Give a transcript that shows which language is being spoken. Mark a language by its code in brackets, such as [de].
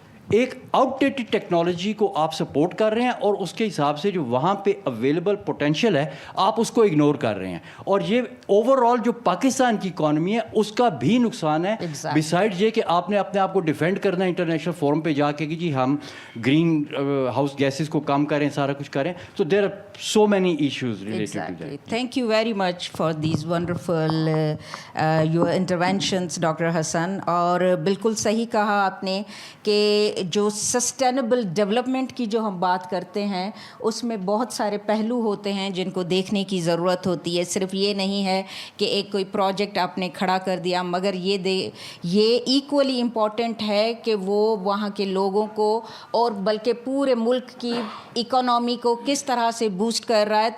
[ur] ایک out dated technology کو آپ سپورٹ کر رہے ہیں اور اس کے حساب سے جو وہاں پہ اویلیبل پوٹینشیل ہے آپ اس کو اگنور کر رہے ہیں. اور یہ اوور آل جو پاکستان کی اکانومی ہے اس کا بھی نقصان ہے, بسائڈ یہ کہ آپ نے اپنے آپ کو ڈیفینڈ کرنا ہے انٹرنیشنل فورم پہ جا کے کہ جی ہم گرین ہاؤس گیسز کو کم کریں, سارا کچھ کریں. [en] تو there are so many issues related to that. Thank you very much for these wonderful your interventions, Dr. Hassan. [ur] اور بالکل صحیح کہا آپ نے کہ جو سسٹینیبل ڈیولپمنٹ کی جو ہم بات کرتے ہیں اس میں بہت سارے پہلو ہوتے ہیں جن کو دیکھنے کی ضرورت ہوتی ہے. صرف یہ نہیں ہے کہ ایک کوئی پروجیکٹ آپ نے کھڑا کر دیا, مگر یہ [en] equally important [ur] ہے کہ وہ وہاں کے لوگوں کو اور بلکہ پورے ملک کی اکانومی کو کس طرح سے بوسٹ کر رہا ہے.